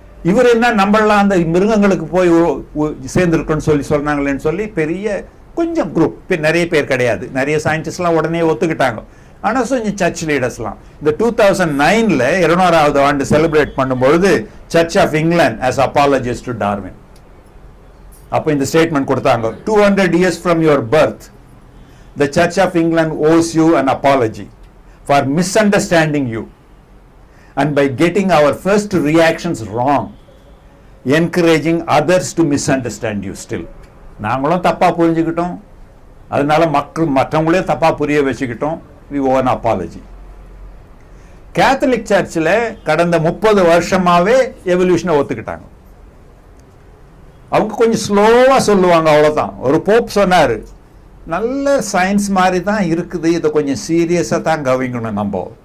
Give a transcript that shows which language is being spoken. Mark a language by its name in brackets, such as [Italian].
[Tamil] இவர் என்ன நம்மளாம் அந்த மிருகங்களுக்கு போய் சேர்ந்துருக்குன்னு சொல்லி சொன்னாங்களேன்னு சொல்லி பெரிய கொஞ்சம் குரூப், நிறைய பேர் கிடையாது, நிறைய சயின்டிஸ்ட்லாம் உடனே ஒத்துக்கிட்டாங்க. ஆனால் கொஞ்சம் சர்ச் லீடர்ஸ்லாம் இந்த 2009 200வது ஆண்டு செலிப்ரேட் பண்ணும்பொழுது [English] church of England as apologist to Darwin [Tamil] அப்போ இந்த ஸ்டேட்மெண்ட் கொடுத்தாங்க. [English] 200 years from your birth, the Church of England owes you an apology for misunderstanding you and by getting our first reactions wrong, encouraging others to misunderstand you still. [Tamil] நாங்களும் தப்பாக புரிஞ்சுக்கிட்டோம், அதனால மற்றவங்களே தப்பாக புரிய வச்சுக்கிட்டோம். [English] We owe an apology. [Tamil] Catholic சர்ச்சில் கடந்த 30 வருஷமாவே எவல்யூஷனை ஒத்துக்கிட்டாங்க. அவங்க கொஞ்சம் ஸ்லோவாக சொல்லுவாங்க, அவ்வளோதான். ஒரு போப் சொன்னார், நல்ல சயின்ஸ் மாதிரி தான் இருக்குது, இதை கொஞ்சம் சீரியஸாக தான் கவனிக்கணும் நம்ம.